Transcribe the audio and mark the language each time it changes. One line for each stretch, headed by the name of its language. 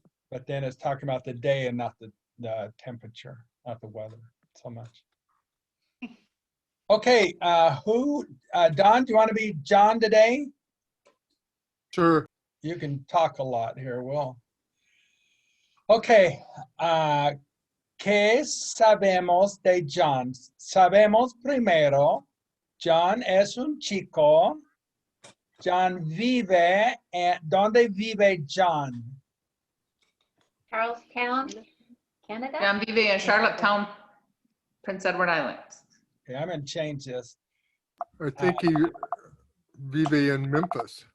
English: But then it's talking about the day and not the temperature, not the weather so much. Okay, Don, do you want to be John today? Sure. You can talk a lot here, Will.
Spanish: Okay, ¿qué sabemos de John? Sabemos primero, John es un chico. John vive, ¿dónde vive John? Charlestown, Canada?
English: John
Spanish: Vive
English: in Charlottetown, Prince Edward Islands. Okay, I'm gonna change this. I think he
Spanish: vive
English: in Memphis.